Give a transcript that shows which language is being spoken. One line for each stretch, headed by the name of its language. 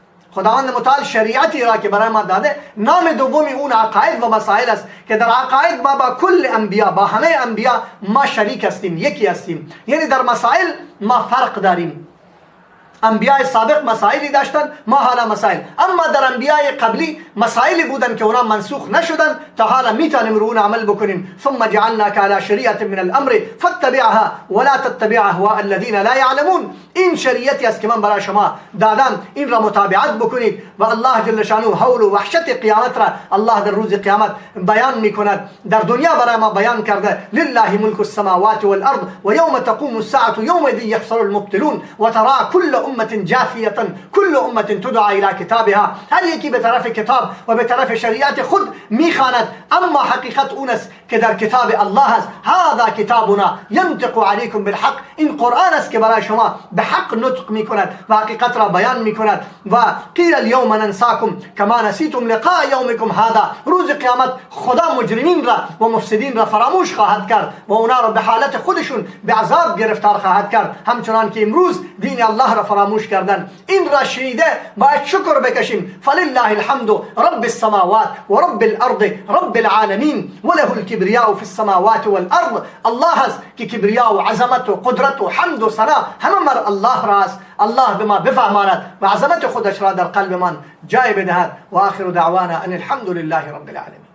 Persian: خداوند متعال شریعتی را که برای ما داده، نام دومی اون عقاید و مسائل است که در عقاید ما با کل انبیا، با همه انبیا ما شریک هستیم، یکی هستیم. یعنی در مسائل ما فرق داریم. انبیاء سابق مسائلی داشتن، ما حالا مسائل. اما در انبیاء قبلی مسائلی بودن که اونا منسوخ نشدن، تا حالا میتونیم رو اون عمل بکنیم.
Arabic: ثم جعلناك على شریعة من الامر فاتبعها ولا تتبع اهواء الذين لا يعلمون.
Persian: این شریعتی است که من برای شما دادم، این را متابعت بکنید. و الله جل شانه حول و وحشت قیامت را الله در روز قیامت بیان میکند. در دنیا برای ما بیان کرده
Arabic: لله ملک السماوات والارض و یوم تقوم الساعة یومئذ یخسر المبطلون و ترى كل امة جاثیة كل امة تدعى الى کتابها.
Persian: هر یکی به طرف کتاب و به طرف شریعت خود میخواند، اما حقیقت اون است که در کتاب الله است.
Arabic: هذا کتابنا ينطق عليكم بالحق.
Persian: این قرآن است که برای شما به حق نطق میکند و حقیقت را بیان میکند.
Arabic: و قیل اليوم ننساكم كما نسيتم لقاء يومكم هذا.
Persian: روز قیامت خدا مجرمین را و مفسدین را فراموش خواهد کرد و اونا را به حالت خودشون به عذاب گرفتار خواهد کرد، همچنان که امروز دین الله را فراموش کردن. این را شنیده باید شکر بکشیم.
Arabic: فلله الحمد رب السماوات و رب الارض رب العالمین وله الكبریاء في السماوات والارض.
Persian: الله است که کبریا و عظمت و قدرت و حمد و ثنا همه مر الله راست. الله به ما بفهماند و عظمت خودش را در قلب من جای بدهد.
Arabic: و آخر دعوانا ان الحمد لله رب العالمین.